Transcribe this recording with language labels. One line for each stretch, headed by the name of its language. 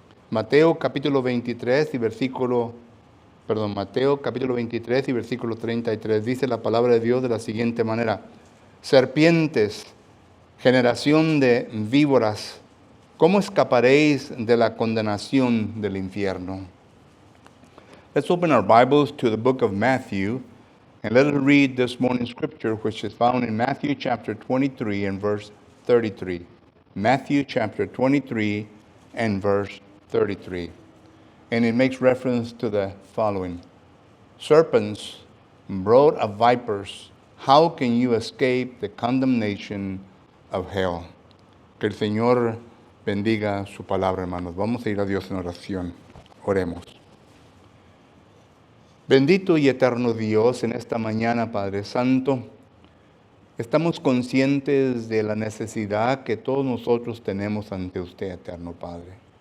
Spanish: Mateo capítulo 23 y versículo 33 dice la palabra de Dios de la siguiente manera: serpientes, generación de víboras, ¿cómo escaparéis de la condenación del infierno?
English: Let's open our Bibles to the book of Matthew and let us read this morning's scripture, which is found in Matthew chapter 23 and verse 33. Matthew chapter 23 and verse 33. And it makes reference to the following: serpents, brood of vipers, how can you escape the condemnation of hell?
Spanish: Que el Señor bendiga su palabra, hermanos. Vamos a ir a Dios en oración. Oremos. Bendito y eterno Dios, en esta mañana, Padre Santo, estamos conscientes de la necesidad que todos nosotros tenemos ante usted, eterno Padre.